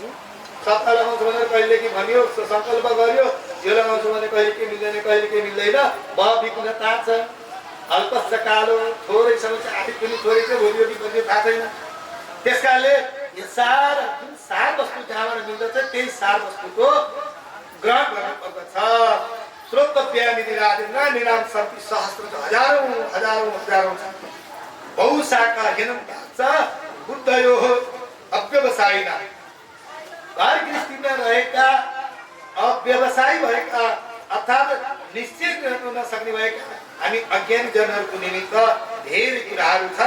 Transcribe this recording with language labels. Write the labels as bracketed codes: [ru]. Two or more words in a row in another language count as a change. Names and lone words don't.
[ne] सत्ता लगाउँछु भनेर कहिले के भनियो, सङ्कल्प गर्यो, यो लगाउँछु भने कहिले के मिल्दैन, कहिले के मिल्दैन, बहविघ्नता छ। [sa] अल्पश्च कालो, [ne] थोरै समय छ। आदि पनि थोरै छ, भोलि पनि थाहा छैन। त्यस कारणले यो जुन सार वस्तु जहाँबाट मिल्दछ त्यही सार वस्तुको ग्रहण गर्नुपर्दछ। [sa] श्रोतव्यानि निराजेन्द्र नृणां सन्ति सहस्रश, [ne] हजारौं छन्। [sa] बहुशाखा हीनं बुद्धयोः अव्यवसायिना, [ne] घर गृहस्थीमा रहेका अव्यवसायी भएका अर्थात् निश्चय गर्न नसक्ने भएका हामी अज्ञानी जनहरूको निमित्त धेरै कुराहरू छन्।